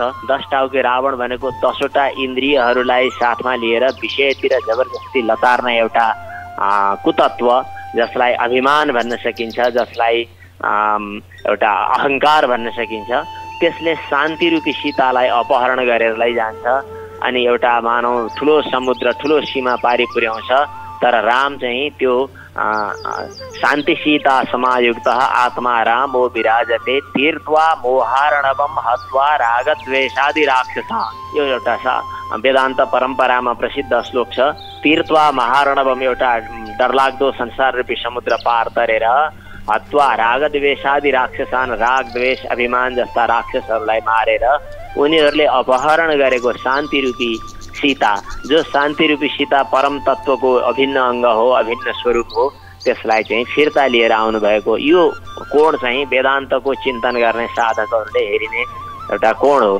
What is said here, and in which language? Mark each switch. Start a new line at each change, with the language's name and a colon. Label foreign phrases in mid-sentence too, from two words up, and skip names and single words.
Nepali: 10 टाउके रावण भनेको 10वटा इन्द्रियहरूलाई साथमा लिएर विषयतिर जबरजस्ती लतार्ने एउटा कुतत्व, जसलाई अभिमान भन्न सकिन्छ, जसलाई एउटा अहङ्कार भन्न सकिन्छ। त्यसले शान्ति रूपी सीतालाई अपहरण गरेर लैजान्छ अनि एउटा मानव ठुलो समुद्र, ठुलो सीमा पारी पुर्याउँछ। तर राम चाहिँ त्यो
Sanskrit: शान्ति सीता समायुक्त आत्मा रामो विराजते तीर्त्वा मोहारणवम हत्वा रागद्वेषादि राक्षसा।
Nepali: यो एउटा वेदान्त परम्परामा प्रसिद्ध श्लोक छ।
Sanskrit: तीर्त्वा महारणवम
Nepali: एउटा डरलाग्दो संसार रूपी समुद्र पार तरेर
Sanskrit: हत्वा रागद्वेषादि राक्षसान,
Nepali: राग द्वेष अभिमान जस्ता राक्षसहरूलाई मारेर उनीहरूले अपहरण गरेको शान्ति रूपी सीता, जो शान्ति रूपी सीता परम तत्त्वको अभिन्न अङ्ग हो, अभिन्न स्वरूप हो, त्यसलाई चाहिँ फिर्ता लिएर आउनुभएको यो कोण चाहिँ वेदान्तको चिन्तन गर्ने साधकहरूले हेरिने एउटा कोण हो।